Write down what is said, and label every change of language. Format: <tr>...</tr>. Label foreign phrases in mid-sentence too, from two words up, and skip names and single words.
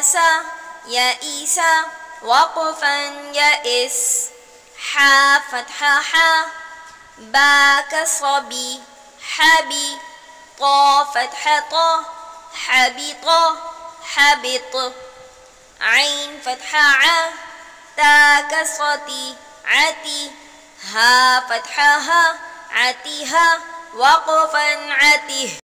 <ar>سا، یا عیسا، وقفا یا اس، حا فتحہ حا، با کسرہ بی، حبی، طا فتحہ طا، حبیط، حبط، عین فتحہ ع، تا کسرہ تی، عتی، ہا فتحہ ہا، عتیہا، وقفا عتیہ۔</ar>